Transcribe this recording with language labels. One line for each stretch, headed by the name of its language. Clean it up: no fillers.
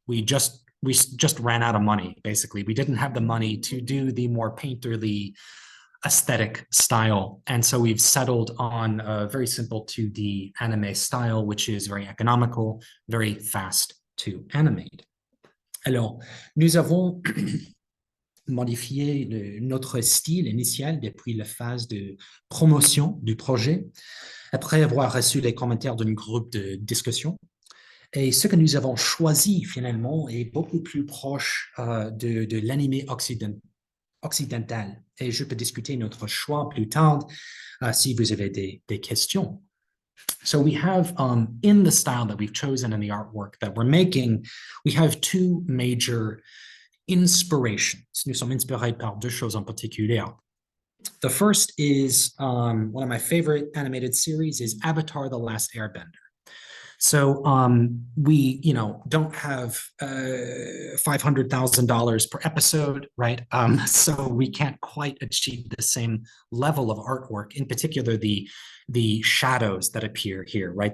English: We just ran out of money, basically. We didn't have the money to do the more painterly aesthetic style. And so we've settled on a very simple 2D anime style, which is very economical, very fast to animate.
French: Alors, nous avons modifié notre style initial depuis la phase de promotion du projet, après avoir reçu les commentaires d'un groupe de discussion. Et ce que nous avons choisi finalement est beaucoup plus proche de l'anime occidental. Et je peux discuter notre choix plus tard si vous avez des questions.
English: So we have, in the style that we've chosen in the artwork that we're making, we have two major inspirations.
French: Nous sommes inspirés par deux choses en particulier.
English: The first is one of my favorite animated series is Avatar: The Last Airbender. So we, don't have $500,000 per episode, right? So we can't quite achieve the same level of artwork, in particular the shadows that appear here, right?